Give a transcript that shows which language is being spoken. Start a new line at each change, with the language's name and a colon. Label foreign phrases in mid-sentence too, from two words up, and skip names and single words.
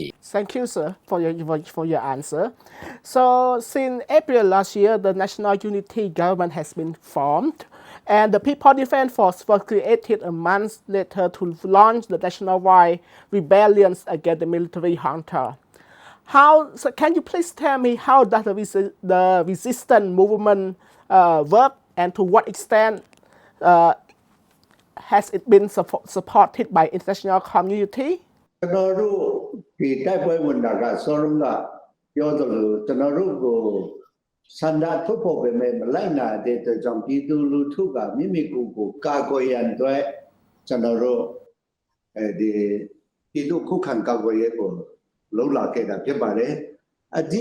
English: Thank you, sir, for your answer. So, since April last year, the National Unity Government has been formed, and the People Defense Force was created a month later to launch the nationwide rebellion against the military junta. So can you please tell me how does the resistance movement work, and to what extent has it been supported by international community?
Burmese: ကျွန်တော်တို့ဒီတိုက်ပွဲဝင်တာကစောရုံးကပြောသလိုကျွန်တော်တို့ကိုစန္ဒထုတ်ဖို့ပဲမလိုက်နာတဲ့အတွက်ကြောင့်ပြည်သူလူထုကမိမိကိုယ်ကိုကာကွယ်ရန်အတွက်ကျွန်တော်တို့ဒီပြည်သူခုခံကာကွယ်ရေးကိုလှုပ်လာခဲ့တာဖြစ်ပါတယ်အဓိက